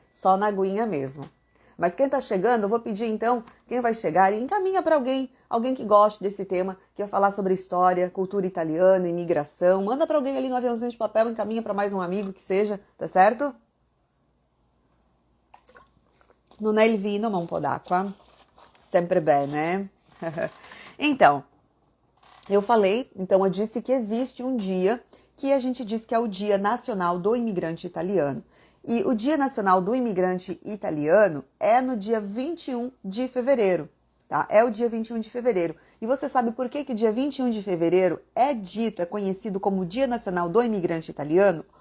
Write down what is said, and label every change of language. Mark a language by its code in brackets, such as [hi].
[pt] Só na aguinha mesmo. Mas quem tá chegando, eu vou pedir então, quem vai chegar, e encaminha para alguém que goste desse tema, que vai falar sobre história, cultura italiana, imigração. Manda para alguém ali no aviãozinho de papel, encaminha para mais um amigo que seja, tá certo? [it] Non è il vino, ma un po' d'acqua. Sempre bene. [pt] Então, eu disse que existe um dia que a gente diz que é o Dia Nacional do Imigrante Italiano. E o Dia Nacional do Imigrante Italiano é no dia 21 de fevereiro, tá? É o dia 21 de fevereiro. E você sabe por que o dia 21 de fevereiro é conhecido como Dia Nacional do Imigrante Italiano?